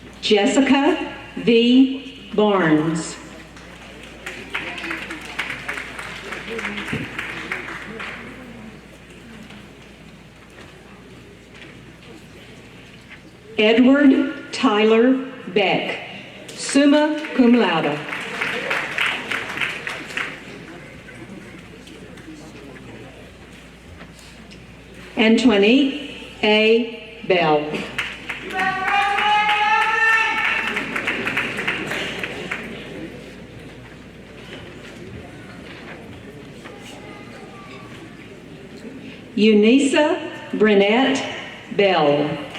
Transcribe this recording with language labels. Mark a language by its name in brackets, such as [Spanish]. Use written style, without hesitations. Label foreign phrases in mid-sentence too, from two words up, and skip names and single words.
[English] Jessica V. Barnes. Edward Tyler Beck, [Latin] summa cum laude. [English] Antoinette A. Bell. Eunice Brunette Bell.